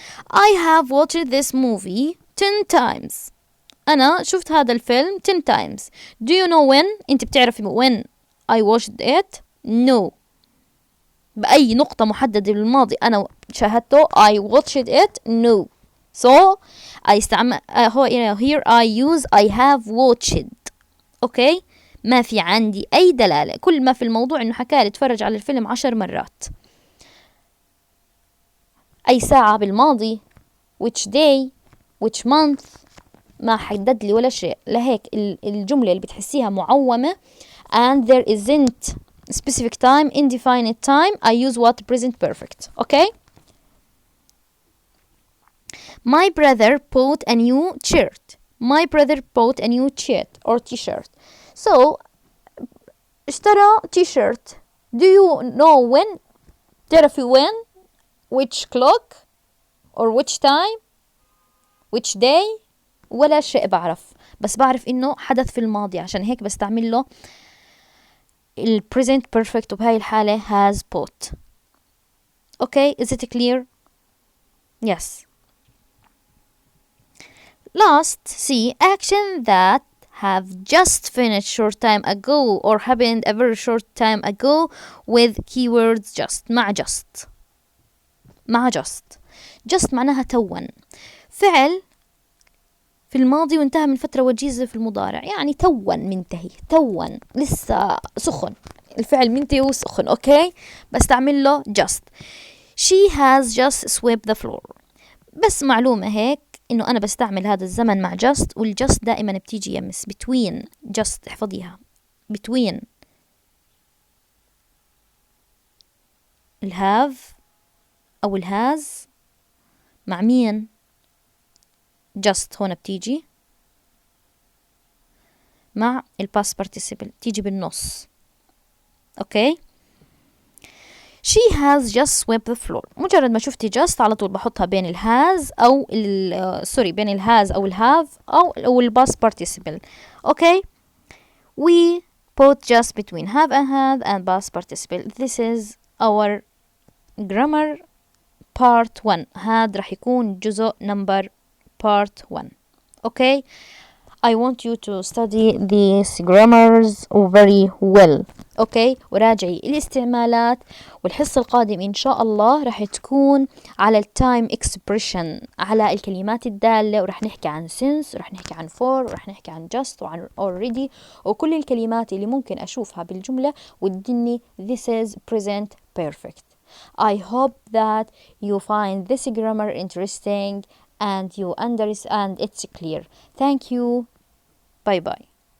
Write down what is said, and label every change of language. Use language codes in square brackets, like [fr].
[en] I have watched this movie 10 times. [ar] أنا شفت هذا الفيلم [en] 10 times. Do you know when? [ar] أنت بتعرفي [en] when I watched it? No. [ar] بأي نقطة محددة بالماضي أنا شاهدته. [en] I watched it. No. So I [ar] استعمل [en] here I use I have watched. [ar] أوكي. ما في عندي أي دلالة، كل ما في الموضوع إنه حكالي اتفرج على الفيلم 10 مرات. أي ساعة بالماضي، [en] which day, which month، [ar] ما حدد لي ولا شيء. لهيك الجملة اللي بتحسيها معومة [en] and there isn't specific time, indefinite time, I use what? Present perfect. Okay. My brother bought a new shirt. My brother bought a new shirt or t-shirt. So [ar] اشترى [en] t-shirt. Do you know when? [ar] تعرفي [en] when? Which clock? Or which time? Which day? [ar] ولا شيء بعرف، بس بعرف انه حدث في الماضي، عشان هيك بستعمل له ال present perfect، وبهاي الحالة has bought. [en] Okay, is it clear? Yes. Last, see action that have just finished short time ago or happened a very short time ago with keywords just. [ar] مع just معناها تون، فعل في الماضي وانتهى من فترة وجيزة في المضارع، يعني تون منتهي، تون لسه سخن، الفعل منتهي وسخن. اوكي، بستعمل له just. [en] She has just swept the floor. [ar] بس معلومة هيك انه انا بستعمل هذا الزمن مع just، والjust دائما بتيجي يمس [en] between. [ar] just احفظيها [en] between [ar] الهاف او الهاز مع مين؟ just هون بتيجي مع الباست participle، تيجي بالنص. اوكي. [en] She has just swept the floor. [ar] مجرد ما شفتي just على طول بحطها بين الهاز او بين الهاز او الهاف او الباست participle. اوكي. [en] We put just between have and had and past participle. This is our grammar part 1. [ar] هذا راح يكون جزء [en] number part 1. Okay, I want you to study these grammars very well. [ar] Okay, وراجعي الاستعمالات، والحصة القادمة إن شاء الله راح تكون على التايم expression، على الكلمات الدالة، وراح نحكي عن since، وراح نحكي عن for، وراح نحكي عن just وعن already، وكل الكلمات اللي ممكن أشوفها بالجملة وتدني [en] this is present perfect. I hope that you find this grammar interesting and you understand it's clear. Thank you. Bye bye.